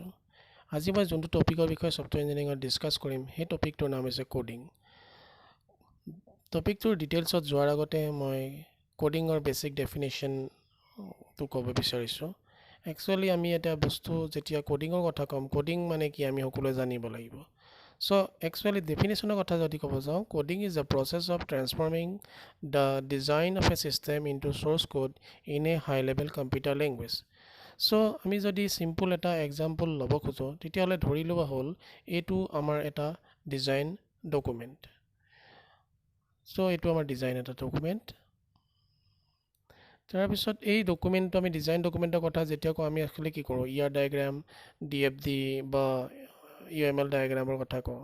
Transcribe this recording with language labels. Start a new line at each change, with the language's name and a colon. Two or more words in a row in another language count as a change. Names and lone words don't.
Assamese: আজি মই যোনটো টপিকৰ বিষয়ে
English: software engineering
Assamese: ডিছকাছ কৰিম সেই টপিকটোৰ নাম হৈছে কোডিং। টপিকটোৰ ডিটেইলছত যোৱাৰ আগতে মই কোডিঙৰ
English: basic definition
Assamese: ক'ব বিচাৰিছোঁ। একচুৱেলি আমি এটা বস্তু যেতিয়া কোডিঙৰ কথা ক'ম, কোডিং মানে কি আমি সকলোৱে জানিব লাগিব।
English: So actually definition of
Assamese: কথা যদি ক'ব যাওঁ,
English: coding is the process of transforming the design of a system into source code in a high level computer language.
Assamese: So আমি যদি simple এটা example ল'ব খোজো তেতিয়াহ'লে ধৰি লোৱা হ'ল এইটো আমাৰ এটা
English: design document.
Assamese: So এইটো আমাৰ ডিজাইন এটা ডকুমেণ্ট। তাৰপিছত এই ডকুমেণ্টটো আমি
English: design document
Assamese: কথা যেতিয়া কওঁ আমি actually কি কৰোঁ, ইয়াৰ ডায়েগ্ৰাম, DFD বা UML ডায়েগ্ৰামৰ কথা কওঁ।